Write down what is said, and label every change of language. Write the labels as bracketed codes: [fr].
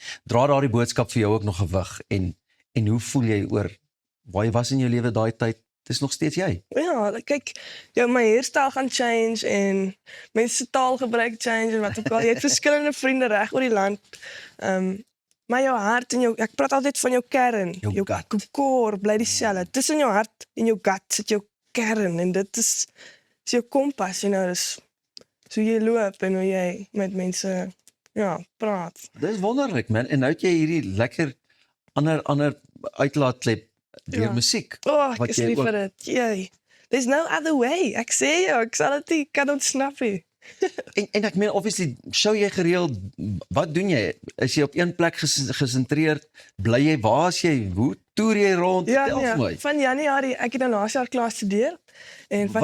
[af] Dra daardie boodskap vir jou ook nog gewig en hoe voel jy oor waar jy was in jou lewe daai tyd? Dis nog steeds jy. Ja, kyk, my hairstyle gaan change en mense se taalgebruik change en wat ook al. Jy het verskillende vriende reg oor die land. Maar jou hart en ek praat altyd van jou kern. Jou gut. Core bly dieselfde. Tussen jou hart en jou gut sit jou kern en dit is jou kompas, dis so jy loop en hoe jy met mense praat. Dis wonderlik man. En nou het jy hierdie lekker ander uitlaatklep deur musiek. Ek wat is jy lief ook- vir dit. Jy. [en] There's no other way. [af] Ek sê jou, ek sal dit nie kan ontsnap nie. En ek meen obviously show jy gereeld, wat doen jy? Is jy op een plek gesentreerd? Bly jy waar is jy? Hoe toer jy rond? Tel vir my. Van Januarie, ek het nou laas jaar klaar studeer en van